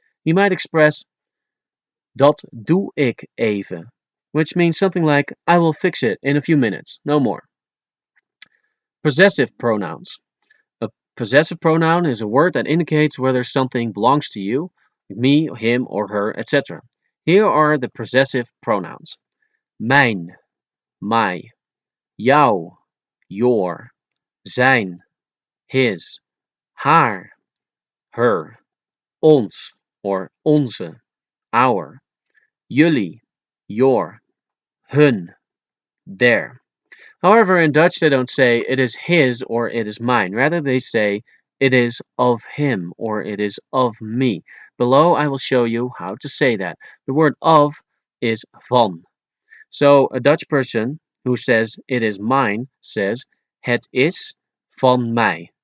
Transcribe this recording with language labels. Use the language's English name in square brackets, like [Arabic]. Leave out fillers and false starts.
[English] You might express, [Dutch] "Dat doe ik even," [English] which means something like, "I will fix it in a few minutes, no more." Possessive pronouns. A possessive pronoun is a word that indicates whether something belongs to you, me, him, or her, etc. Here are the possessive pronouns. Mijn, my, jou, your, zijn, his, haar, her, ons, or onze, our, jullie, your, hun, their. However, in Dutch they don't say it is his or it is mine. Rather, they say it is of him or it is of me. Below, I will show you how to say that. The word of is van. So, a Dutch person who says it is mine says [Dutch] het is van mij.